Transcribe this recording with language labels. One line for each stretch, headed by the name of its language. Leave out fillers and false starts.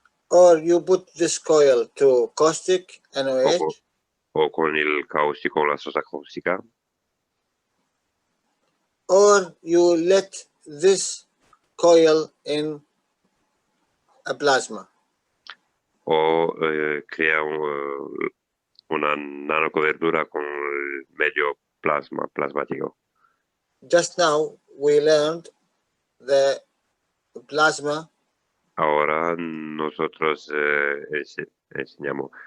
English: Or you put this coil to caustic NaOH.
Spanish: O con el cáustico, la sosa cáustica.
English: Or you let this coil in a plasma.
Spanish: O crea una nanocobertura con el medio plasmático.
English: Just now we learned the plasma.
Spanish: Ahora nosotros enseñamos